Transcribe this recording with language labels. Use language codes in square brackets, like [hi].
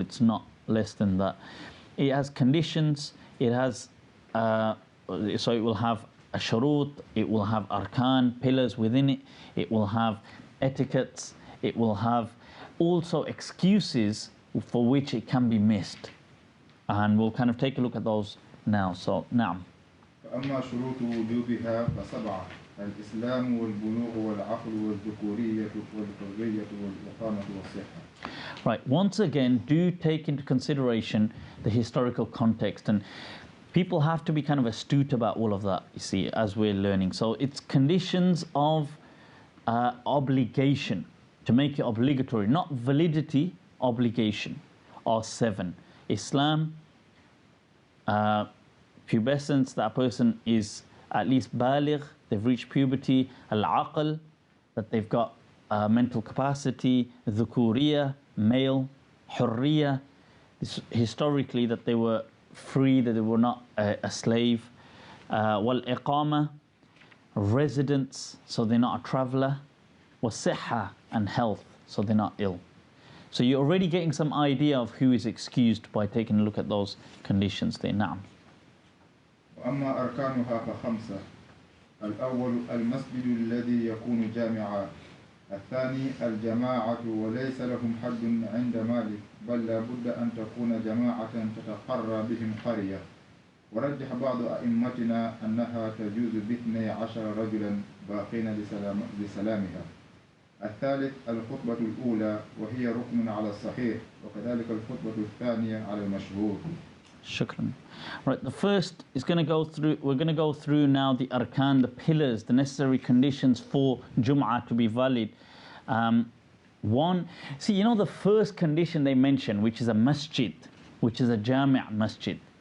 [en] It's not less than that. It has conditions, it has so it will have a shurut, it will have arkan, pillars within it, it will have etiquettes, it will have also excuses for which it can be missed, and we'll kind of take a look at those now. So now, [ar] فأما شروط وجوبها فسبعة: الإسلام والبلوغ والعقل والذكورية والحرية والإقامة والصحة. [en] Right, once again, do take into consideration the historical context, and people have to be kind of astute about all of that, you see, as we're learning. So it's conditions of obligation, to make it obligatory, not validity, obligation, are 7. Islam, pubescence, that person is at least baligh, they've reached puberty. Al-aql, that they've got mental capacity. Dhukuriya, male. Hurriya, historically that they were free, that they were not a slave. Wal-iqama, residence, so they're not a traveler. Was-sihha, and health, so they're not ill. So you're already getting some idea of who is excused by taking a look at those conditions there. Now. [ar] وأما أركانها فخمسة. الأول المسجد الذي يكون جامعا. الثاني الجماعة وليس لهم حد عند مالك بل لا بد أن تكون جماعة تتقرى بهم قرية. ورجح بعض أئمتنا أنها تجوز ب12 رجلا باقين لسلامها. الثالث الخطبة الأولى وهي ركن على الصحيح وكذلك الخطبة الثانية على المشهور. Shukran. [en] Right, the first is going to go through, we're going to go through now the arkan, the pillars, the necessary conditions for Jum'ah to be valid. One, see, you know the first condition they mention, which is a masjid, which is a jami' masjid.